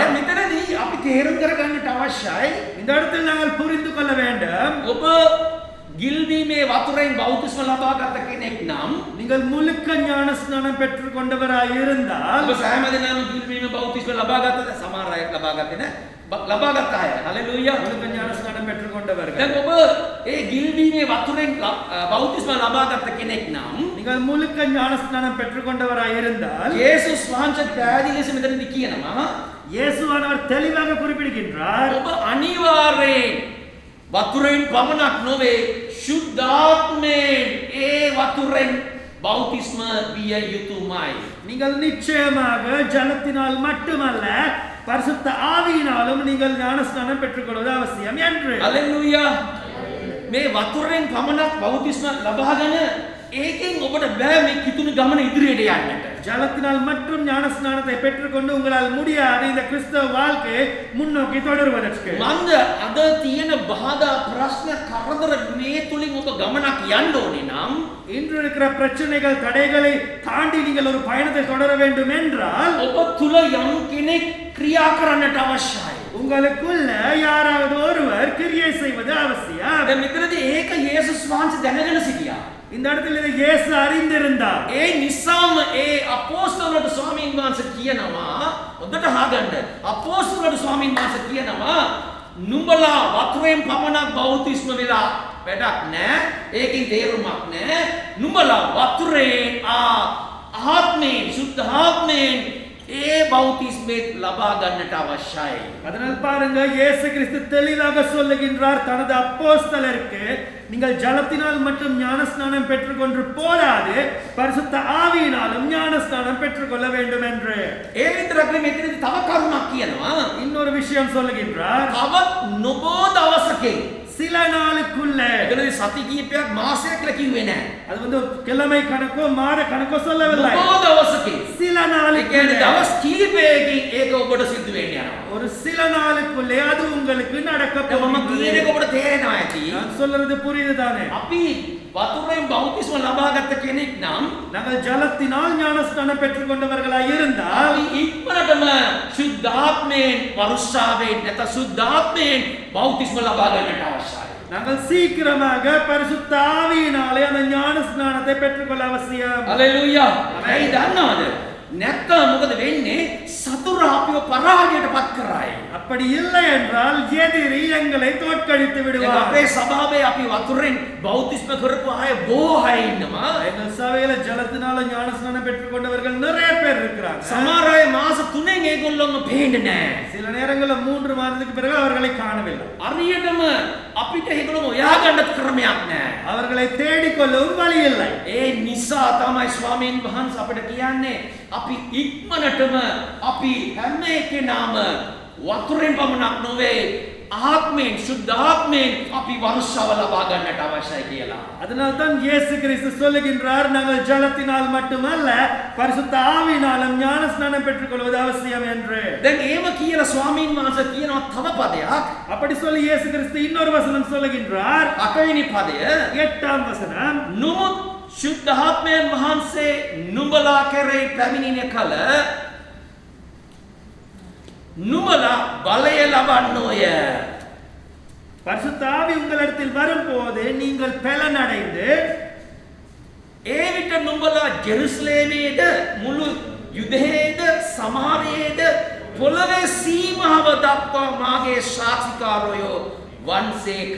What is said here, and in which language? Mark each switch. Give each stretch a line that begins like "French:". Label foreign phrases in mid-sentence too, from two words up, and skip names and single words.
Sinhala: දැන් මෙතනදී අපි තේරුම් කරගන්නට අවශ්‍යයි
Tamil: இந்த இடத்தில் நாங்கள் புரிந்து கொள்ள வேண்டும்,
Sinhala: ඔබ ගිල්වීමේ වතුරෙන් බෞතිස්ම ලබාගත් කෙනෙක් නම්
Tamil: நீங்கள் முழுக்க ஞானஸ்நானம் பெற்றுக் கொண்டவராய் இருந்தால்
Sinhala: ඔබ සෑම දිනම ගිල්වීමේ බෞතිස්ම ලබාගත්තද? සමහර අය ලබාගත්තේ නැහැ. ලබාගත් අය. හලෙලූයා.
Tamil: முழுக்க ஞானஸ்நானம் பெற்றுக் கொண்டவர்கள்
Sinhala: දැන් ඔබ ඒ ගිල්වීමේ වතුරෙන් බෞතිස්ම ලබාගත් කෙනෙක් නම්
Tamil: நீங்கள் முழுக்க ஞானஸ்நானம் பெற்றுக் கொண்டவராய் இருந்தால்
Sinhala: යේසුස් වහන්සේ පැහැදිලි ලෙස මෙතනදී කියනවා
Tamil: இயேசுவானவர் தெளிவாக குறிப்பிடுகின்றார்,
Sinhala: ඔබ අනිවාර්යෙන් වතුරෙන් පමණක් නොවේ ශුද්ධාත්මයෙන් ඒ වතුරෙන් බෞතිස්ම විය යුතුමයි.
Tamil: நீங்கள் நிச்சயமாக ஜலத்தினால் மட்டுமல்ல பரிசுத்த ஆவியினாலும் நீங்கள் ஞானஸ்நானம் பெற்றுக்கொள்வது அவசியம் என்று.
Sinhala: හලෙලූයා. මේ වතුරෙන් පමණක් බෞතිස්ම ලබාගෙන ඒකෙන් ඔබට බෑ මේ කිතුණු ගමන ඉදිරියට යන්නට.
Tamil: ஜலத்தினால் மட்டும் ஞானஸ்நானத்தை பெற்றுக்கொண்டு உங்களால் முடியாது இந்த கிறிஸ்தவ வாழ்க்கையை முன்னோக்கி தொடருவதற்கு.
Sinhala: මන්ද අද තියෙන බාධා ප්‍රශ්න කරදර මේ තුලින් ඔබ ගමනක් යන්න ඕනේ නම්
Tamil: இன்று இருக்கிற பிரச்சனைகள் தடைகளை தாண்டி நீங்கள் ஒரு பயணத்தை தொடர வேண்டும் என்றால்
Sinhala: ඔබ තුල යම් කෙනෙක් ක්‍රියා කරන්නට අවශ්‍යයි.
Tamil: உங்களுக்குள்ள யாராவது ஒருவர் கிரியை செய்வது அவசியம்.
Sinhala: දැන් මෙතනදී ඒක යේසුස් වහන්සේ දැනගෙන සිටියා.
Tamil: இந்த இடத்தில் இதை இயேசு அறிந்திருந்தார்.
Sinhala: ඒ නිසාම ඒ අපෝස්තලවලට ස්වාමීන් වහන්සේ කියනවා හොඳට අහගන්න. අපෝස්තලවලට ස්වාමීන් වහන්සේ කියනවා නුඹලා වතුරෙන් පමණක් බෞතිස්ම වෙලා වැඩක් නැහැ. ඒකෙන් තේරුමක් නැහැ. නුඹලා වතුරෙන් ආත්මයෙන් සුද්ධ ආත්මයෙන් ඒ බෞතිස්මේ ලබා ගන්නට අවශ්‍යයි.
Tamil: அதனால் பாருங்க, இயேசு கிறிஸ்து தெளிவாக சொல்லுகின்றார் தனது அப்போஸ்தலருக்கு, நீங்கள் ஜலத்தினால் மட்டும் ஞானஸ்நானம் பெற்றுக்கொண்டு போராது பரிசுத்த ஆவியினாலும் ஞானஸ்நானம் பெற்றுக்கொள்ள வேண்டும் என்று.
Sinhala: ඒ විතරක් නෙමෙයි මෙතනදී තව කරුණක් කියනවා.
Tamil: இன்னொரு விஷயம் சொல்லுகின்றார்,
Sinhala: තවත් නොබෝ දවසකින්
Tamil: சில நாளுக்குள்ள.
Sinhala: එතනදී සති කීපයක් මාසයක් කියලා කිව්වේ නැහැ.
Tamil: அது வந்து கிழமை கணக்கோ மாத கணக்கோ சொல்லவில்லை.
Sinhala: නොබෝ දවසකින්
Tamil: சில
Sinhala: ඒ කියන්නේ
Tamil: நாளுக்குள்ள,
Sinhala: දවස් කීපයකින් ඒක ඔබට සිද්ධ වෙන්න යනවා.
Tamil: ஒரு சில நாளுக்குள்ளே அது உங்களுக்கு நடக்க
Sinhala: දැන් මම කියන
Tamil: போகிறது.
Sinhala: එක ඔබට තේරෙනවා ඇති.
Tamil: நான் சொல்றது புரியுது தானே?
Sinhala: අපි වතුරෙන් බෞතිස්ම ලබාගත් කෙනෙක් නම්
Tamil: நாங்கள் ஜலத்தினால் ஞானஸ்நானம் பெற்றுக்கொண்டவர்களாய் இருந்தால்
Sinhala: අපි ඉක්මනටම සුද්ධාත්මයෙන් වරුස්සාවෙන් නැත්නම් සුද්ධාත්මයෙන් බෞතිස්ම ලබා ගන්නට අවශ්‍යයි.
Tamil: நாங்கள் சீக்கிரமாக பரிசுத்த ஆவியினாலே அந்த ஞானஸ்நானத்தை பெற்றுக்கொள்ள அவசியம்.
Sinhala: හලෙලූයා. ඇයි දන්නවද? නැත්නම් මොකද වෙන්නේ? සතුර අපිව පරාජයට පත් කරයි.
Tamil: அப்படி இல்லை என்றால் எதிரி எங்களை தோற்கடித்து
Sinhala: දැන්
Tamil: விடுவார்.
Sinhala: අපේ සභාවේ අපි වතුරෙන් බෞතිස්ම කරපු අය බොහෝ අය ඉන්නවා.
Tamil: எங்கள் சபையில ஜலத்தினால ஞானஸ்நானம் பெற்றுக்கொண்டவர்கள் நிறைய பேர் இருக்கிறாங்க.
Sinhala: සමහර අය මාස 3න් ඒගොල්ලොන්ව පේන්නේ නැහැ.
Tamil: சில நேரங்களில் 3 மாதத்துக்கு பிறகு அவர்களை காணவில்லை.
Sinhala: හරියටම අපිට ඒගොල්ලෝ හොයාගන්න ක්‍රමයක් නැහැ.
Tamil: அவர்களை தேடிக்கொள்ளவும் வழி இல்லை.
Sinhala: ඒ නිසා තමයි ස්වාමීන් වහන්සේ අපිට කියන්නේ අපි ඉක්මනටම අපි හැම එකේනාම වතුරෙන් පමණක් නොවේ ආත්මයෙන් සුද්ධාත්මයෙන් අපි වර්ෂාව ලබා ගන්නට අවශ්‍යයි කියලා.
Tamil: அதனால் தான் இயேசு கிறிஸ்து சொல்லுகின்றார், நாங்கள் ஜலத்தினால் மட்டுமல்ல பரிசுத்த ஆவியினாலும் ஞானஸ்நானம் பெற்றுக்கொள்வது அவசியம் என்று.
Sinhala: දැන් ඒව කියලා ස්වාමීන් වහන්සේ කියනවා තව පදයක්.
Tamil: அப்படி சொல்லி இயேசு கிறிஸ்து இன்னொரு வசனம் சொல்லுகின்றார்.
Sinhala: 8වෙනි පදය
Tamil: 8ஆம் வசனம்,
Sinhala: නුඹ සුද්ධාත්මයන් වහන්සේ නුඹලා කෙරෙහි පැමිණෙන කල නුඹලා බලය ලබන්නෝය.
Tamil: பரிசுத்த ஆவி உங்களிடத்தில் வரும்போது நீங்கள் பலனடைந்து
Sinhala: ඒ විට නුඹලා ජෙරුසලේමේද මුළු යුදෙහේද සමාරයේද පොළවේ සීමාව දක්වා මාගේ සාක්ෂිකාරයෝ වන්සේක.